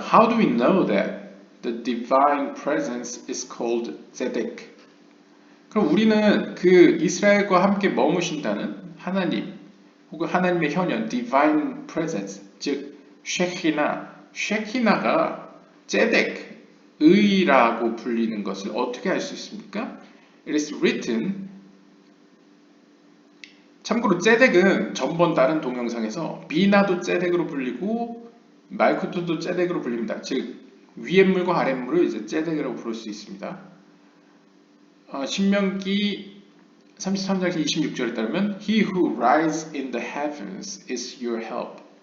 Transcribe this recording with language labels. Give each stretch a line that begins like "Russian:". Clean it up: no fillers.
English: How do we know that the divine presence is called Zedek?
Korean: 그럼 우리는 그 이스라엘과 함께 머무신다는 하나님 혹은 하나님의 현현 divine presence 즉 쉐키나가 제덱 의라고 불리는 것을 어떻게 알 수 있습니까?
English: It is written
Korean: 참고로 제덱은 전번 다른 동영상에서 비나도 제덱으로 불리고 말쿠토도 제덱으로 불립니다. 즉 위에물과 아랫물을 이제 제덱이라고 부를 수 있습니다. 신명기 33장 26절에 따르면
English: He who rides in the heavens is your help.